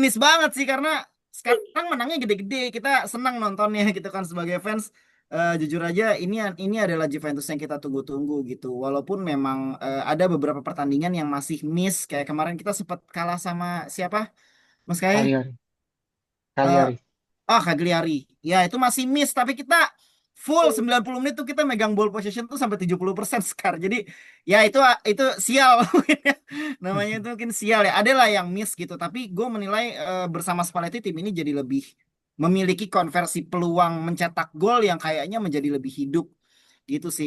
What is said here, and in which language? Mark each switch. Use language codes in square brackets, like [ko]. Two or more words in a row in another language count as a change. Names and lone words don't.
[id] klinis banget sih karena sekarang menangnya gede-gede, kita senang nontonnya gitu kan sebagai fans. Jujur aja ini adalah Juventus yang kita tunggu-tunggu gitu. Walaupun memang ada beberapa pertandingan yang masih miss kayak kemarin kita sempat kalah sama siapa, Mas Kai? Cagliari. Eh, Cagliari. Cagliari. Ya, itu masih miss, tapi kita full 90 menit tuh kita megang [en] ball possession [id] tuh sampai 70% Skar. Jadi, ya itu sial mungkin ya. Namanya itu mungkin sial ya. Ada lah yang miss gitu, tapi gue menilai bersama Spalletti tim ini jadi lebih memiliki konversi peluang mencetak gol yang kayaknya menjadi lebih hidup gitu sih.